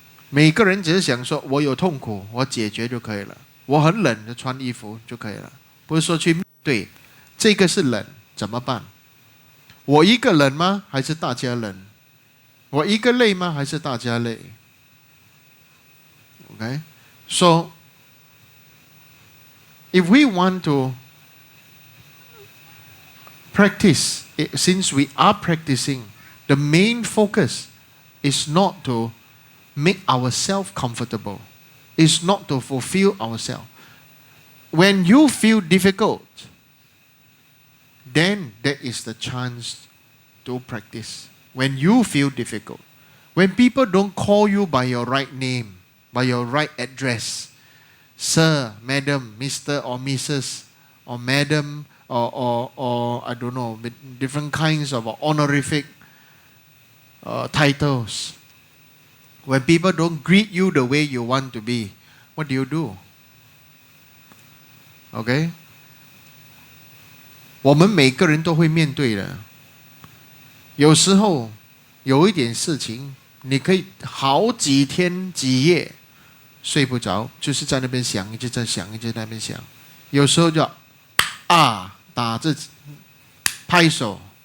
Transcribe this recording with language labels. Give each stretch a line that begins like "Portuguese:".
Chinese: 每个人只是想说，我有痛苦，我解决就可以了。我很冷，就穿衣服就可以了。不是说去面对，这个是冷，怎么办？我一个冷吗？还是大家冷？我一个累吗？还是大家累
English: ？Okay, so if we want to practice, since we are practicing, the main focus is not to make ourselves comfortable. It's not to fulfill ourselves. When you feel difficult, then there is the chance to practice. When you feel difficult, when people don't call you by your right name, by your right address, sir, madam, Mr. or Mrs. or madam or I don't know, different kinds of honorific titles. When people don't greet you the way you want to be, what do? Okay?
Chinese: 我们每个人都会面对的。有时候有一点事情，你可以好几天几夜睡不着，就是在那边想，一直在想，一直在那边想。有时候就打自己，拍手。